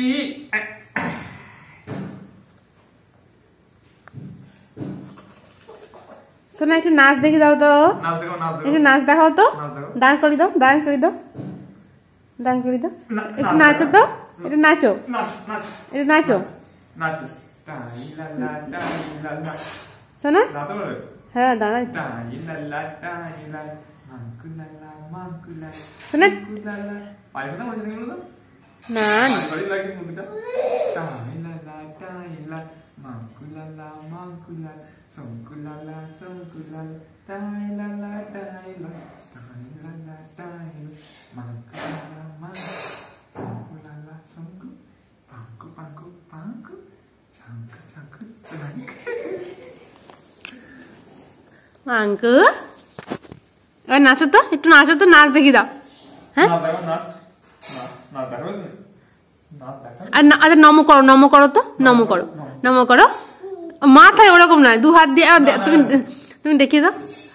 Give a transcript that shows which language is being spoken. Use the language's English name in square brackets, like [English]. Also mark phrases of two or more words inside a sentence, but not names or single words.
[Bangla] শোনা একটু নাচ দেখি দাও তো, একটু নাচ দেখাও তো, দাঁড় করে দাও, দাঁড় করে দাও, দাঁড় করে দাও, একটু নাচো তো, একটু নাচো, একটু নাচো। শোনা হ্যাঁ দাঁড়াই শোনা না Mangkulala, mangkulala, songkulala, songkulala, tailala, taila, tailala, taila, mangkulala, mangkulala, songku, pangku, pangku, pangku, changku, changku, changku. মাঙ্কু এবার নাচো তো, একটু নাচো তো, নাচ দেখি দাও। হ্যাঁ আচ্ছা নমো করো, নমো করো তো, নমো করো, নমো করো। মাথায় ওরকম নয়, দু হাত দিয়ে তুমি তুমি দেখিয়ে দাও।